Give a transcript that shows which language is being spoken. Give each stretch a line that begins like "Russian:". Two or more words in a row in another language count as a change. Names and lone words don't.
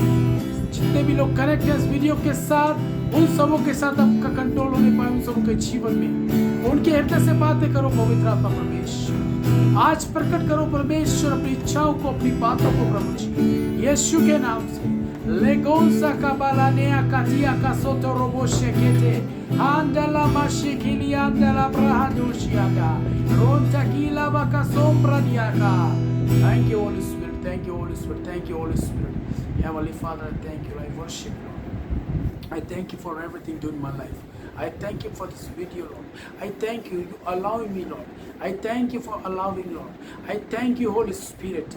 Hindi: जितने भी लोग कनेक्ट हैं इस वीडियो के साथ, उन सबों के साथ आपका कंट्रोल होने पाए, उन सबों के जीवन में उनके हृदय से बातें करो। पवित्र आत्मा परमेश्वर आज प्रकट करो परमेश्वर, अपनी इच्छाओं को, अपनी बातों को प्रभु जी यीशु के नाम से। लेगोसा का बालानेया काटिया का सोतो रोबोशे केते हांडला माशिकिलिया अंडला ब्राहादोशियागा रोंटा कीला बाका सोम्प्रदियागा।
English: Thank you, Holy Spirit. Thank you, Holy Spirit. Thank you, Holy Spirit. Heavenly Father, I thank you. I worship you. I thank you for everything done in my life. I thank you for this video, Lord. I thank you, you allowing me, Lord. I thank you for allowing, Lord. I thank you, Holy Spirit.